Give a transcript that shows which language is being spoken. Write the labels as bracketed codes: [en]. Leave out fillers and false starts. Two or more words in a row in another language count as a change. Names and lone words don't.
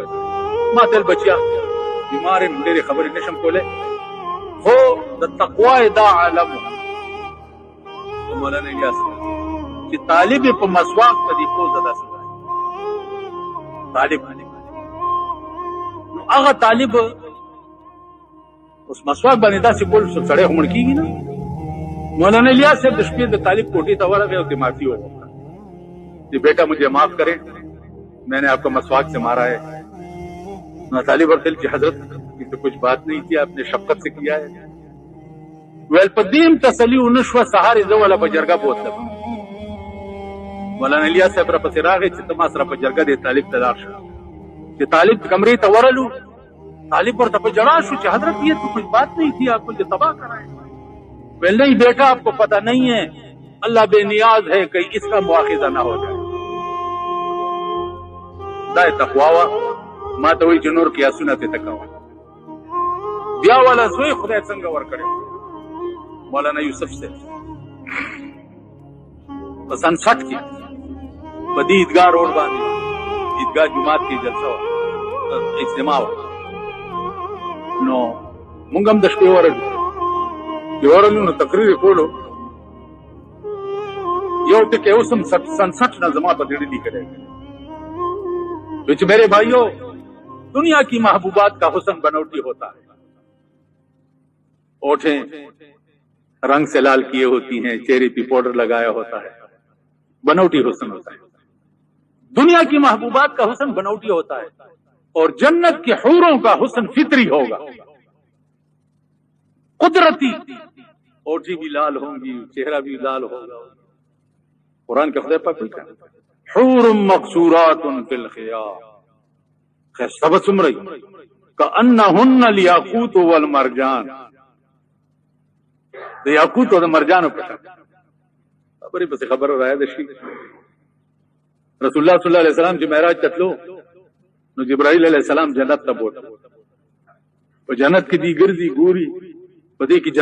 [ps] ما ته بچیا بیمار یم، ډېرې خبرې نشم کولی، خو د تقوا دا عالم د مولانا الیاس چې طالب په مسواک په دې پوزه داسې طالب نو هغه طالب اوس مسواک باندې داسې کول سړی خو مړ کېږي نه. مولانا الیاس صاحب د شپې د طالب کوټې ته ورغی او معافي وغوښته [ur] کہ بیٹا مجھے معاف کریں، میں نے آپ کو مسواک سے مارا ہے. [ps] طالب ورتل [ur] کہ حضرت یہ تو کچھ بات نہیں تھی، آپ نے شفقت سے کیا ہے. [ps] ویل پدیم تسلی ونشوه سهار زوله په جرګه بوتلم. مولانا الیاس صاحب را پسې راغی چې ته ما سره په جرګه دې طالب ته لاړ شه. چې طالب کمرې ته ورلو، طالب ورته په ژړا شو چې [ur] حضرت یہ تو کچھ بات نہیں تھی، آپ مجھے تباہ کرائے. ویل نہیں بیٹا آپ کو پتہ نہیں ہے، اللہ بے نیاز ہے کہیں اس کا مواخذہ نہ ہو جائے. [ps] دا تقوا وا ما ته وایي چې نور قیاسونه ته تکوه. بیا والا زوی خدای څنګه ورکړی مولانا یوسف صاحب په سن 60 کې په دې عیدګاه روډ باندې عیدګاه جماعت کې جلسه وه، اجتماع وه. نو مونږ هم د شپې ورغلو، چې ورغلو نو تقریر یې کولو. یو ټکی اوس هم سن 60 نه زما په زړه لیکلی [ur] میرے بھائیوں دنیا کی محبوبات کا حسن بنوٹی ہوتا ہے. اوٹھیں رنگ سے لال کیے ہوتی ہیں، چہرے پہ پاؤڈر لگایا ہوتا ہے، بنوٹی حسن ہوتا ہے. دنیا کی محبوبات کا حسن بنوٹی ہوتا ہے اور جنت کے حوروں کا حسن فطری ہوگا. قدرتی اوٹھی بھی لال ہوں گی، چہرہ بھی لال ہوگا. قرآن کے خدا پاک لکھا [ar] حور مقصورات فی الخیام، سبت سمرئی کأنہن الیاقوت والمرجان، [ps] د یاقوت او د مرجانو په شان. خبرې پسې خبره راځي. رسول الله [ar] صلی الله علیه وسلم [ps] چې معراج ته تلو نو جبرائیل [ar] علیہ السلام [ps] جنت ته بوت په جنت کې دی ګرځي ګوري په دې کې